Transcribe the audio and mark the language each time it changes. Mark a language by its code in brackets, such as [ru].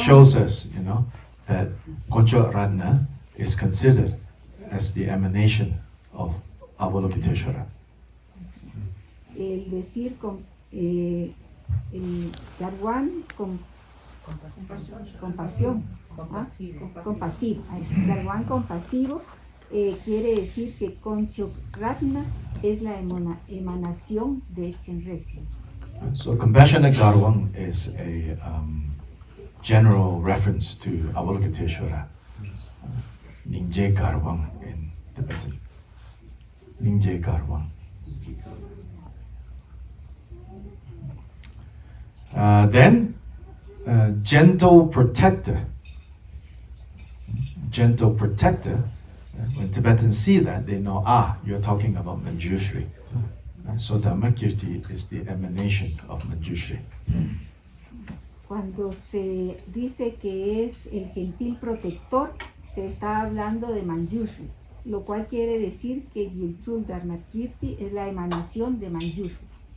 [en] shows us, that Koncho Ratna is considered as the emanation of Avalokiteshvara. [es] El decir el Garwan compasión, compasivo. Garwan compasivo quiere decir que Concho Ratna es la emanación de Chenrezig. [en] So compassionate Garwan is a general reference to Avalokiteshvara. Ningje Garwan in Tibetan. Ningje Garwan. Then, gentle protector. Gentle protector. When Tibetans see that, they know, you're talking about Manjushri. So Dhammakirti is the emanation of Manjushri. [es] Cuando se dice que es el gentil protector, se está hablando de Manjushri, lo cual quiere decir que Gyultru Dharmakirti es la emanación de Manjushri.